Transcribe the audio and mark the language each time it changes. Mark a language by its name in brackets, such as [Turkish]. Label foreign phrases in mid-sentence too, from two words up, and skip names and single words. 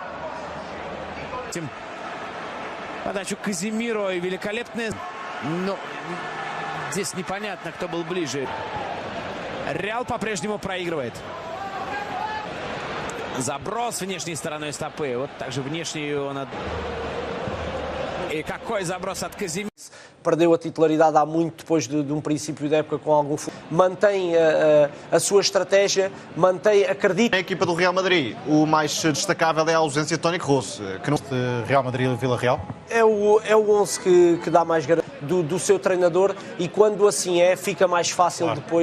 [Russian] Подачу Казимиро и великолепная. Но здесь непонятно, кто был ближе. Реал по-прежнему проигрывает. Заброс внешней стороной стопы. Вот так же внешний он... E какой заброс от Казимиро. [Portuguese] Perdeu a titularidade há muito depois de um princípio de época com algum... Mantém a sua estratégia, acredita... A equipa do Real Madrid, o mais destacável é a ausência de Toni Kroos. Que não... Real Madrid-Vila Real? É o 11 que dá mais garantia do seu treinador e quando assim é, fica mais fácil depois...